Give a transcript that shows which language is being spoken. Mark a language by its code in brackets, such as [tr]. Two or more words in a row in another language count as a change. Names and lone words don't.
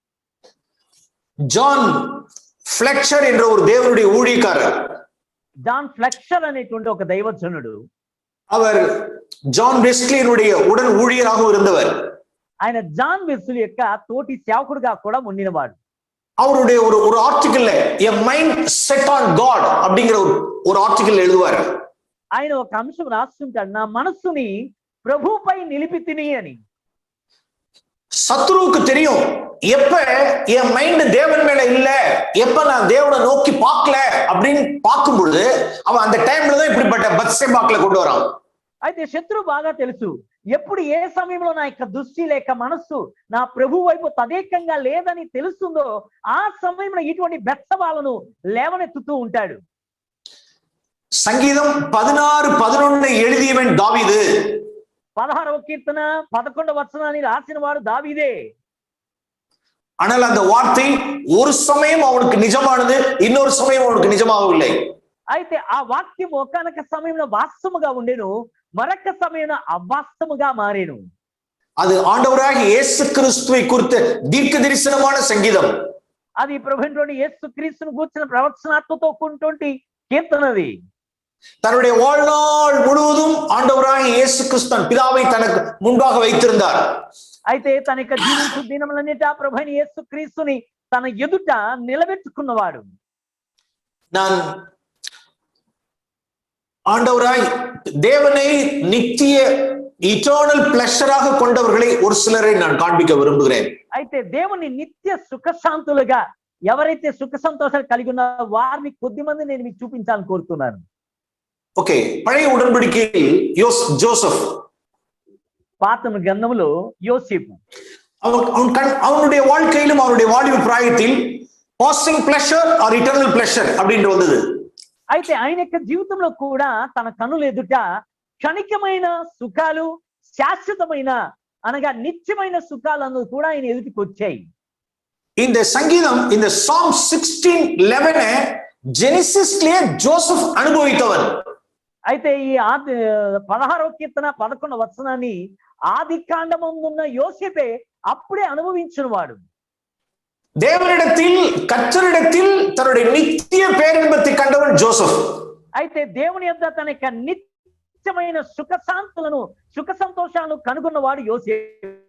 [ta] ஜான் ஃபிளெக்சர் என்ற ஒரு தேவனுடைய ஊழியக்காரர், [te] జాన్ ఫ్లెక్చర్ అనేటువంటి ఒక దైవజనుడు, [ta] அவர் ஜான் வெஸ்லியினுடைய உடன் ஊழியராக இருந்தவர். [te] ఆయన జాన్ వెస్లీ యొక్క తోటి సేవకుడిగా కూడా ఉండినవాడు. [ta] அவருடைய ஒரு ஆர்டிகிள்ல [en] a mind set on God [ta] அப்படிங்கிற ஒரு ஆர்டிகிள் எழுதுவார். [te] ఆయన ఒక అంశం రాస్తుంటాడు, నా మనస్సుని ప్రభుపై నిలిపితిని అని. [ta] சத்ருவுக்கு தெரியும், எப்ப என் மைண்ட் தேவன் மேல இல்ல, எப்ப நான் தேவனை நோக்கி பார்க்கல அப்படின்னு பார்க்கும் பொழுது அவன் அந்த டைம்ல தான் இப்படிப்பட்ட பத்சேபாக்களை கொண்டு வரான். [te] అయితే శత్రువు బాగా తెలుసు, ఎప్పుడు ఏ సమయంలో నా యొక్క దృష్టి లేక మనస్సు నా ప్రభు వైపు తదేకంగా లేదని తెలుస్తుందో ఆ సమయంలో ఇటువంటి బెత్సబాలను లేవనెత్తుతూ ఉంటాడు. [ta] சங்கீதம் 16:11 எழுதியவன் தாவீது. [te] 16వ కీర్తన 11వ వచనాన్ని రాసిన వాడు దావీదే. [ta] ஆனால் அந்த வார்த்தை ஒரு சமயம் அவனுக்கு நிஜமானது, இன்னொரு சமயம் அவனுக்கு நிஜமாகவில்லை. [te] అయితే ఆ వాక్యం ఒకానొక సమయంలో వాస్తవముగా ఉండెను, మరొక సమయంలో అవాస్తవముగా మారేను. [ta] அது ஆண்டவராகிய இயேசு கிறிஸ்துவை குறித்த தீர்க்க தரிசனமான சங்கீதம். [te] అది ప్రభువైన యేసు క్రీస్తును గూర్చిన ప్రవచనాత్మతో కూడినటువంటి కీర్తనది. [ta] தன்னுடைய வாழ்நாள் முழுவதும் ஆண்டவராகிய இயேசு கிறிஸ்து பிதாவை தனக்கு முன்பாக வைத்திருந்தார். [te] అయితే తన యొక్క జీవించు దినములన్నిటా ప్రభువైన యేసు క్రీస్తుని తన ఎదుట నిలబెట్టుకున్నవాడు. [ta] நான் ஆண்டவராய் தேவனை நித்திய [en] eternal pleasure [ta] கொண்டவர்களை ஒரு சிலரை நான் காண்பிக்க விரும்புகிறேன். [te] అయితే దేవుని నిత్య సుఖశాంతులుగా ఎవరైతే సుఖ సంతోషాలు కలిగి ఉన్నారో వారిని కొద్ది మంది నేను మీకు చూపించాలని కోరుతున్నాను. ఓకే, [ta] பழைய உடன்படிக்கையில் ஜோசப், [te] పాత గ్రంథములో యోసేపు, [ta] அவனுடைய வாழ்க்கையிலும் அவனுடைய வாலிப பிராயத்தில் [en] passing pleasure or eternal pleasure [ta] அப்படின்ற வந்தது. [te] అయితే ఆయన యొక్క జీవితంలో కూడా తన కన్నుల ఎదుట క్షణికమైన సుఖాలు, శాశ్వతమైన అనగా నిత్యమైన సుఖాలను కూడా ఆయన ఎదుటికి వచ్చాయి. [ta] இந்த சங்கீதம், இந்த சாம் 16:11 ஜெனிசிஸ்லயே ஜோசப் அனுபவித்தவன். [te] అయితే ఈ 16వ కీర్తన 11వ వచనాన్ని ఆది కాండమందున్న యోసేపే అప్పుడే అనుభవించిన వాడు. [ta] தேவனிடத்தில் கர்த்தரிடத்தில் தன்னுடைய நித்திய பேரின்பத்தை கண்டவன் ஜோசப். [te] అయితే దేవుని యొద్ద తన యొక్క నిత్యమైన సుఖశాంతులను, సుఖ సంతోషాలను కనుగొన్నవాడు యోసేపు.